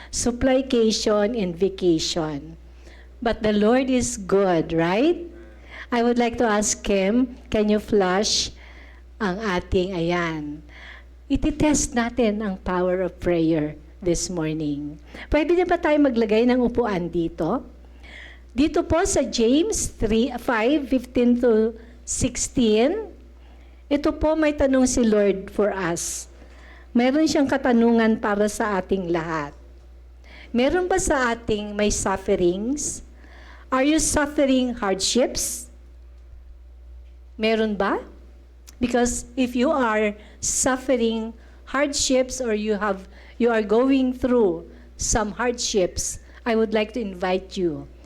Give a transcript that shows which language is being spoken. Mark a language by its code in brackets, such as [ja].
[en] Supplication and vacation. But the Lord is good, right? I would like to ask Kim, can you flash [tl] ang ating, ititest natin ang [en] power of prayer this morning. [tl] Pwede na ba tayo maglagay ng upuan dito? Dito po sa James 5:15 to 16, ito po may tanong si Lord [en] for us. [tl] Meron siyang katanungan para sa ating lahat. Meron ba sa ating may sufferings? [en] Are you suffering hardships? [tl] Meron ba? [en] Because if you are suffering hardships or you are going through some hardships, I would like to invite you.